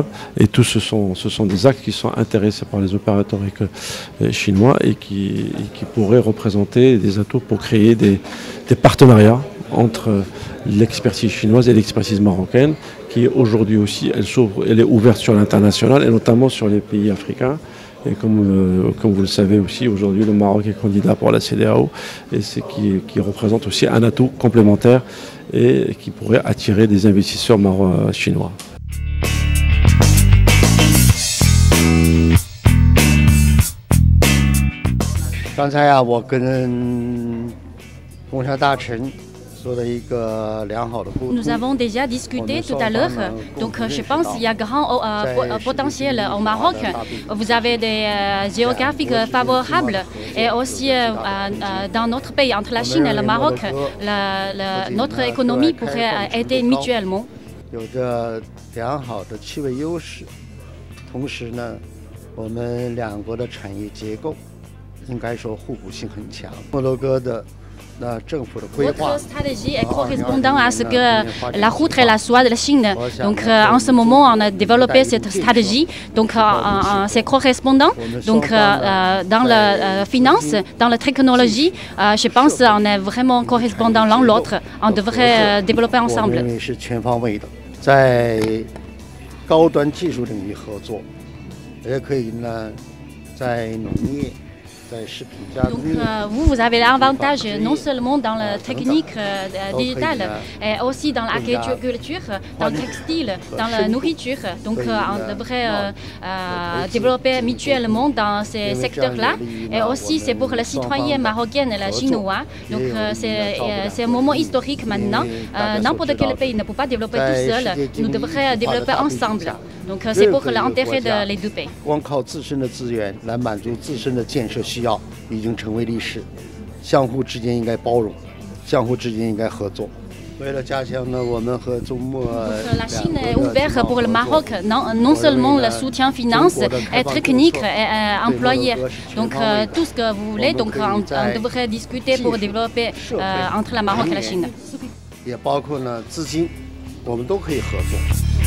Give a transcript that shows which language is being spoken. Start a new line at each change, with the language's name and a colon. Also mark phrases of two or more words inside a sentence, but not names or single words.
French: Et tous ce sont des actes qui sont intéressés par les opérateurs chinois et qui pourraient représenter des atouts pour créer des partenariats entre l'expertise chinoise et l'expertise marocaine, qui aujourd'hui aussi, elle est ouverte sur l'international et notamment sur les pays africains. Et comme vous le savez aussi, aujourd'hui le Maroc est candidat pour la CEDEAO et c'est qui représente aussi un atout complémentaire et qui pourrait attirer des investisseurs chinois.
Chinese: 刚才啊，我跟工商大臣
French: Nous avons déjà discuté tout à l'heure, donc je pense qu'il y a grand potentiel au Maroc. Vous avez des géographiques favorables et aussi dans notre pays, entre la Chine et le Maroc, notre économie pourrait aider mutuellement.
Chinese: 有着良好的气味优势，同时呢，我们两国的产业结构应该说互补性很强。摩洛哥的
French: Votre stratégie est correspondante à ce que la route et la soie de la Chine. Donc en ce moment, on a développé cette stratégie. Donc c'est correspondant. Donc dans la finance, dans la technologie, je pense qu'on est vraiment correspondant l'un l'autre. On devrait développer ensemble.
Chinese: 在高端技术领域合作，也可以呢，在农业。
French: Donc vous avez l'avantage non seulement dans la technique digitale, mais aussi dans l'agriculture, dans le textile, dans la nourriture. Donc on devrait développer mutuellement dans ces secteurs-là. Et aussi c'est pour les citoyens marocains et les chinois. Donc c'est un moment historique maintenant. N'importe quel pays ne peut pas développer tout seul. Nous devrions développer ensemble. Donc c'est pour l'intérêt des deux pays.
Chinese: 光靠自身的资源来满足自身的建设需要，已经成为历史。相互之间应该包容，相互之间应该合作。为了加强呢，我们和中莫。
French: La Chine est ouverte pour le Maroc, non seulement le soutien finance et technique et employé. Donc tout ce que vous voulez, donc on devrait discuter pour développer entre le Maroc et la Chine.
Chinese: 也包括呢资金，我们都可以合作。